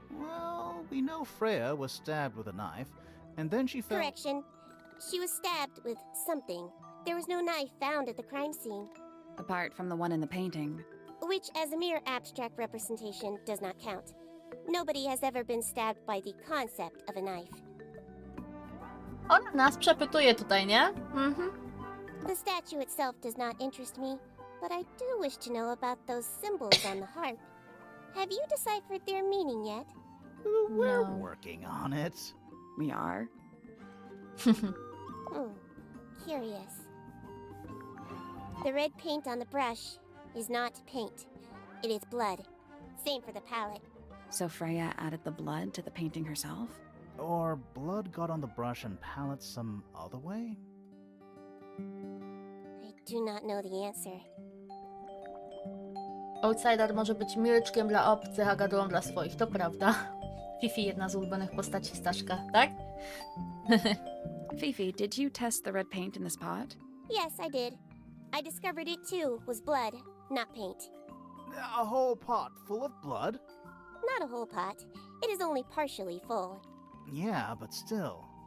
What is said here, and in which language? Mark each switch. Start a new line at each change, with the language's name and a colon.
English: Well, we know Freya was stabbed with a knife, and then she fell... Correction. She was stabbed with something. There was no knife found at the crime scene. apart from the one in the painting. Which, as a mere abstract representation, does not count. Nobody has ever been stabbed by the concept of a knife.
Polish: Ona nas przepytuje tutaj, nie? Mhm.
English: The statue itself does not interest me, but I do wish to know about those symbols on the harp. Have you deciphered their meaning yet? We're No. working on it. We are. Curious. The red paint on the brush is not paint. It is blood. Same for the palette. So Freya added the blood to the painting herself? Or blood got on the brush and palette some other way? I do not know the answer.
Polish: Outsider może być milczkiem dla obcych, a gadułą dla swoich, to prawda. Fifi, jedna z ulubionych postaci Staszka, tak?
English: Fifi, did you test the red paint in this pot? Yes, I did. I discovered it too was blood, not paint. A whole pot full of blood? Not a whole pot. It is only partially full. Yeah, but still.